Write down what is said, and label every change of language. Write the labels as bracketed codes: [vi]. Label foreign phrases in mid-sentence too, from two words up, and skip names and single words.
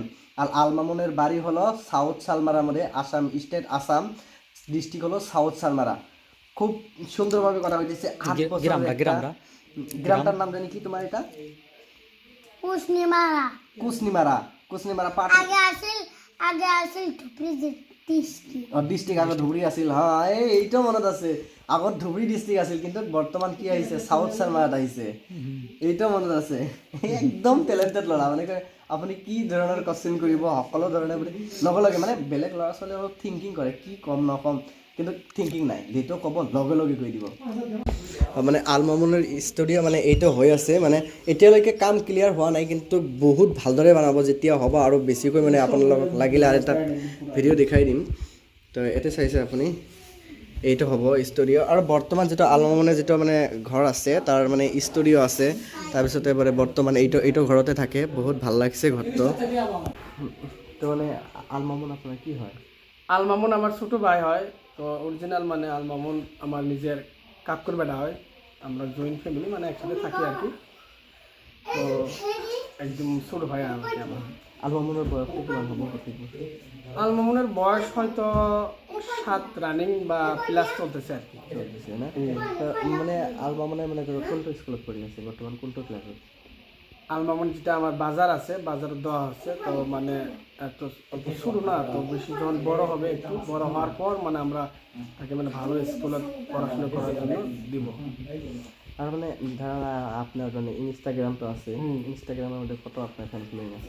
[bn] আর আলমা মনের বাড়ি হলো সাউথ সালমারার মধ্যে, আসাম স্টেট, আসাম ডিস্ট্রিক্ট হলো সাউথ সালমারা। খুব সুন্দরভাবে কথা হইতেছে। 8 বছর গ্রামটার নাম জানি কি তোমার? এটা কুসনিমারা কুসনিমারা পাট আগে আসিল ধুবড়ী ডিস্ট্রিক্ট। [as] ডিস্ট্রিক্ট আগত ধুবড়ী আছিল। হ্যাঁ, এইটাও মনত আছে, আগত ধুবড়ী ডিস্ট্রিক্ট আছিল, কিন্তু বর্তমান কি আহিছে, সাউথ সালমারাত আহিছে। এইটাও মনত আছে। একদম টেলেণ্টেড ল'ৰা, মানে আপুনি কি ধৰণৰ কোৱেশ্চন কৰিব সকলো ধৰণে আপুনি লগে লগে, মানে বেলেগ ল'ৰা ছোৱালী অলপ থিংকিং কৰে, কি ক'ম নক'ম, কিন্তু থিংকিং নাই, যিটো ক'ব লগে লগে কৈ দিব। মানে আলমামুনৰ ষ্টুডিঅ' মানে এইটো হৈ আছে, মানে এতিয়ালৈকে কাম ক্লিয়াৰ হোৱা নাই, কিন্তু বহুত ভালদৰে বনাব যেতিয়া হ'ব, আৰু বেছিকৈ মানে আপোনালোকক লাগিলে আৰু এটা ভিডিঅ' দেখাই দিম। তো এতিয়া চাইছে আপুনি, এইটো হ'ব ষ্টুডিঅ'। আৰু বৰ্তমান যিটো আলমামুনৰ যিটো মানে ঘৰ আছে, তাৰ মানে ষ্টুডিঅ' আছে, তাৰপিছতে মানে বৰ্তমান এইটো ঘৰতে থাকে। বহুত ভাল লাগছে ঘৰটো। [bn] তো মানে আলমামুন আপনার কি হয়? আলমামুন আমার ছোট ভাই হয়। তো অরিজিনাল মানে আলমামুন আমার নিজের কাকুর বেটা হয়। আমরা [en] joint family, [bn] মানে একসাথে থাকি আর কি। তো একদম ছোট ভাই আর কি আমার। [as] আলমামুনের বয়স কিমান হ'ব? [bn] আলমামুনের বয়স হয়তো 7 রানিং বা প্লাস চলতেছে আর কি। চলতেছে না? [as] তো মানে আলমামুনে মানে কোনটো স্কুলত পঢ়ি আছে বর্তমান, কোনটো ক্লাসত? [bn] আলমামুন যেটা আমার বাজার আছে, বাজারে দেওয়া হচ্ছে। তো মানে এত অল্প শুরু না, তো বেশি যখন বড় হবে, একটু বড় হওয়ার পর মানে আমরা তাকে মানে ভালো স্কুলে পড়াশোনা করার জন্য দিব। আর মানে ধরা আপনার মানে ইনস্টাগ্রাম তো আছে, ইনস্টাগ্রামের মধ্যে কত আপনার [en] fan following [bn] আছে?